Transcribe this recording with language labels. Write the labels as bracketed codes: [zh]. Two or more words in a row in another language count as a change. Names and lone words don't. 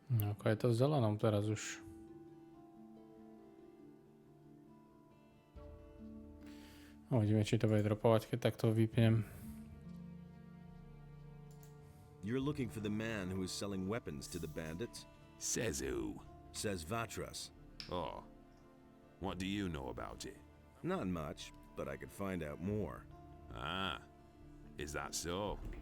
[sk] Ako je to v zelenom teraz už. Uvidíme, či to bude dropovať, keď takto vypnem. [en] You're looking for the man who is selling weapons to the bandits? Says who? Says Vatras. Oh. What do you know about it? Not much, but I could find out more. Ah. Is that so?